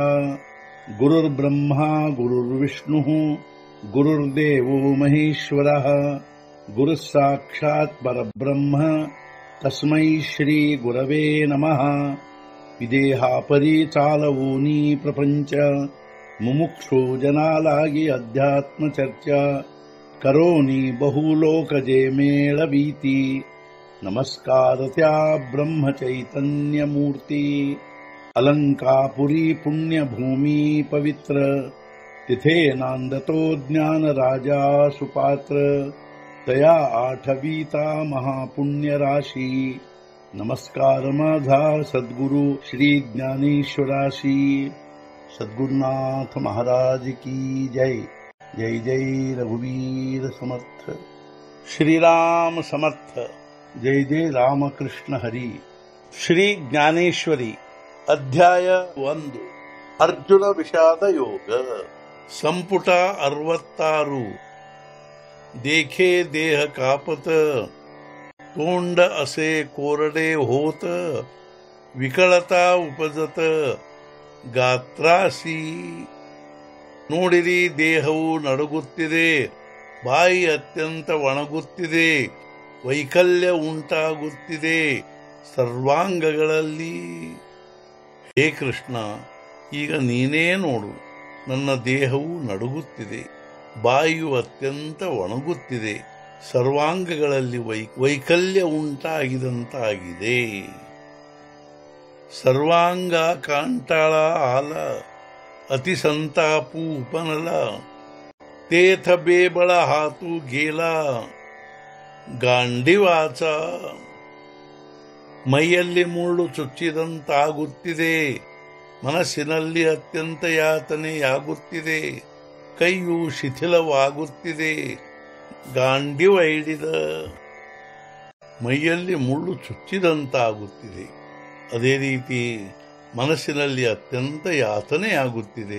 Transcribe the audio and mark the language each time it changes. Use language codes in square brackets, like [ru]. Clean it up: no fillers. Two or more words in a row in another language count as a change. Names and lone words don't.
[sa] गुरुर्ब्रह्मा गुरुर्विष्णुः गुरुर्देवो महेश्वरः गुरुः साक्षात् परब्रह्म तस्मै श्री गुरवे नमः। [mr] विदेहापरि चालवूनी प्रपंच मुमुक्षु जनालागी अध्यात्म चर्चा करोनी बहुलोकजे मेळवीती। नमस्कार त्या ब्रह्म चैतन्य मूर्ती। अलंकापुरी पुण्यभूमी पवित्र तिथे नांदतो ज्ञान राजा सुपात्र। तया आठवीता महापुण्य राशी नमस्कार माझा सद्गुरु श्री ज्ञानेश्वराशी। सद्गुरुनाथ महाराज की जय। जय जय रघुवीर समर्थ। श्रीराम समर्थ। जय जय रामकृष्ण हरी। श्री ज्ञानेश्वरी अध्याय 1 अर्जुन विषाद योग संपुಟ 66। देखे देह कापत तोंड असे कोरडे होत। विकळता उपजत गात्रासी [kn] ನೋಡಿರಿ ದೇಹವು ನಡುಗುತ್ತಿದೆ, ಬಾಯಿ ಅತ್ಯಂತ ಒಣಗುತ್ತಿದೆ, ವೈಕಲ್ಯ ಉಂಟಾಗುತ್ತಿದೆ ಸರ್ವಾಂಗಗಳಲ್ಲಿ. ಹೇ ಕೃಷ್ಣ, ಈಗ ನೀನೇ ನೋಡು, ನನ್ನ ದೇಹವು ನಡುಗುತ್ತಿದೆ, ಬಾಯಿಯು ಅತ್ಯಂತ ಒಣಗುತ್ತಿದೆ, ಸರ್ವಾಂಗಗಳಲ್ಲಿ ವೈಕಲ್ಯ ಉಂಟಾಗಿದಂತಾಗಿದೆ. [mr] सर्वांग कांटाळ आल अति संतापु उपनल. तेथ बेबळ हातू गेला ಗಾಂಡಿವಾಚ. [kn] ಮೈಯಲ್ಲಿ ಮುಳ್ಳು ಚುಚ್ಚಿದಂತಾಗುತ್ತಿದೆ, ಮನಸ್ಸಿನಲ್ಲಿ ಅತ್ಯಂತ ಯಾತನೆಯಾಗುತ್ತಿದೆ, ಕೈಯು ಶಿಥಿಲವಾಗುತ್ತಿದೆ. ಗಾಂಡಿವ ಹಿಡಿದ ಮೈಯಲ್ಲಿ ಮುಳ್ಳು ಚುಚ್ಚಿದಂತಾಗುತ್ತಿದೆ, ಅದೇ ರೀತಿ ಮನಸ್ಸಿನಲ್ಲಿ ಅತ್ಯಂತ ಯಾತನೆಯಾಗುತ್ತಿದೆ.